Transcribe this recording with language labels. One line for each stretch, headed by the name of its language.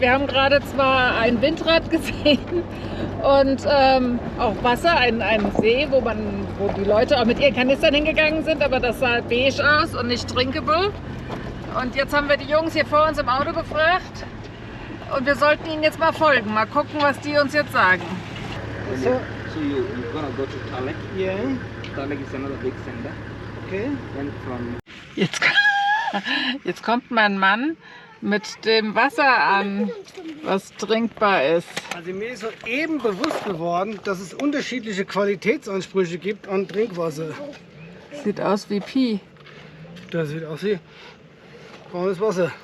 German: Wir haben gerade zwar ein Windrad gesehen und auch Wasser, einen See, wo die Leute auch mit ihren Kanistern hingegangen sind, aber das sah beige aus und nicht drinkable. Und jetzt haben wir die Jungs hier vor uns im Auto gefragt und wir sollten ihnen jetzt mal folgen. Mal gucken, was die uns jetzt sagen.
English: So you're gonna go to Talek. Yeah. Talek is another big center. Okay. Then from
German: Jetzt kommt mein Mann mit dem Wasser an, was trinkbar ist. Also mir ist soeben bewusst geworden, dass es unterschiedliche Qualitätsansprüche gibt an Trinkwasser. Sieht aus wie Pi. Das sieht aus wie braunes Wasser.